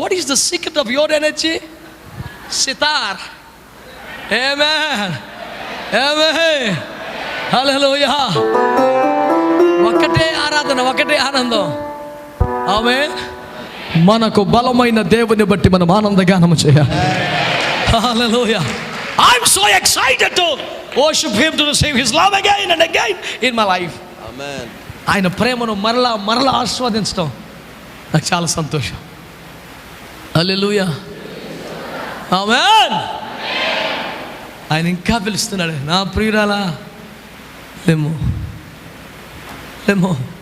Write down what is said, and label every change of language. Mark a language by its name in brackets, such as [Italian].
[English] What is the secret of your energy? Sitar. Amen. Amen. Hallelujah. [Telugu] ఒకటే ఆరాధన, ఒకటే ఆనందం. ఆమేన్. మనకు బలమైన దేవుని బట్టి మనం ఆనందగానం చేయాలి. హల్లెలూయా. [English] I'm so excited to worship him, to receive his love again and again in my life. Amen. [Telugu] ఆయన ప్రేమను మరలా ఆస్వాదించడం నాకు చాలా సంతోషం. హల్లెలూయా. ఆమేన్. ఆయన ఇంకా పిలుస్తున్నాడు, నా ప్రియురాలా లేమో లేమో.